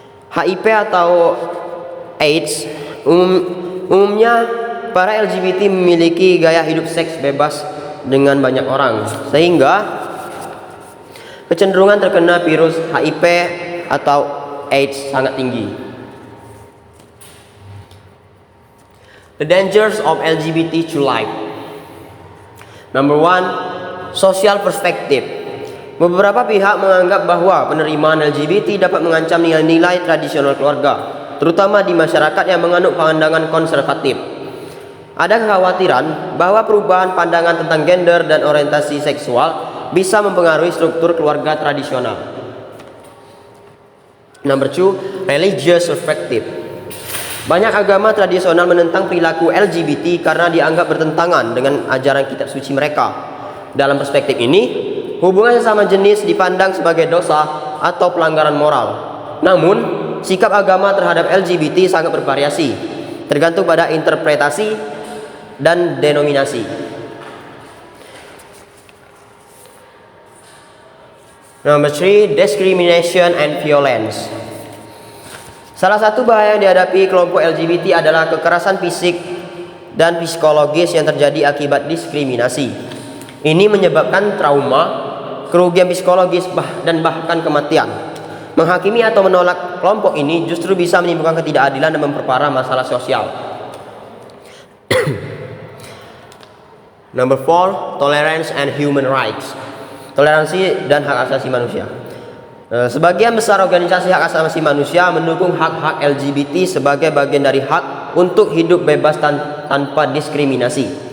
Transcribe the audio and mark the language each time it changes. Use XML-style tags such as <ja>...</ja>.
<id>HIV atau AIDS umumnya para LGBT memiliki gaya hidup seks bebas dengan banyak orang, sehingga kecenderungan terkena virus HIV atau AIDS sangat tinggi.</id> <en>The dangers of LGBT to life. Number 1, social perspective.</en> <id>Beberapa pihak menganggap bahwa penerimaan LGBT dapat mengancam nilai-nilai tradisional keluarga, terutama di masyarakat yang menganut pandangan konservatif. Ada kekhawatiran bahwa perubahan pandangan tentang gender dan orientasi seksual bisa mempengaruhi struktur keluarga tradisional.</id> <en>Number 2, religious perspective.</en> <id>Banyak agama tradisional menentang perilaku LGBT karena dianggap bertentangan dengan ajaran kitab suci mereka. Dalam perspektif ini, hubungan sesama jenis dipandang sebagai dosa atau pelanggaran moral. Namun, sikap agama terhadap LGBT sangat bervariasi, tergantung pada interpretasi dan denominasi.</id> <en>Number 3, discrimination and violence.</en> <id>Salah satu bahaya yang dihadapi kelompok LGBT adalah kekerasan fisik dan psikologis yang terjadi akibat diskriminasi. Ini menyebabkan trauma, kerugian psikologis dan bahkan kematian. Menghakimi atau menolak kelompok ini justru bisa menimbulkan ketidakadilan dan memperparah masalah sosial.</id> <en>Number 4, tolerance and human rights.</en> <id>Toleransi dan hak asasi manusia. Sebagian besar organisasi hak asasi manusia mendukung hak-hak LGBT sebagai bagian dari hak untuk hidup bebas tanpa diskriminasi.</id>